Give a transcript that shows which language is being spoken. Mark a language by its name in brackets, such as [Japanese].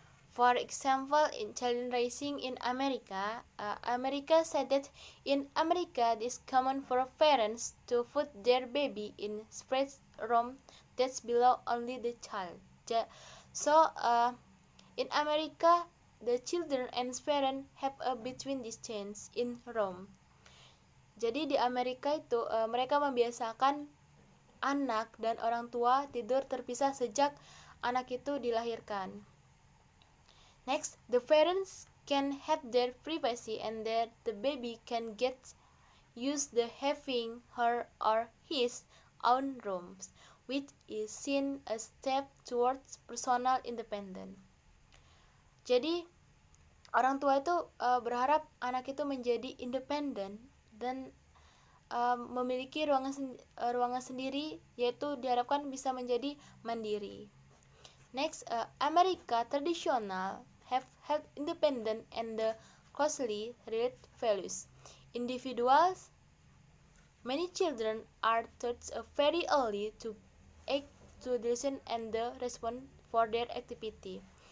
[English] For example, in child raising in America, America said that in America it is common for parents to put their baby in separate room that belong only the child. So, in America, the children and parents have a between distance in room. [Indonesian] Jadi di Amerika itu mereka membiasakan anak dan orang tua tidur terpisah sejak anak itu dilahirkan. [English] Next, the parents can have their privacy and that the baby can get used to having her or his own rooms, which is seen a step towards personal independence. [Indonesian] Jadi orang tua itu berharap anak itu menjadi independen dan memiliki ruangan sendiri, yaitu diharapkan bisa menjadi mandiri. [English] Next, America traditional have held independent and the closely related values. Individuals, many children are taught very early to act, to listen and the respond for their activity.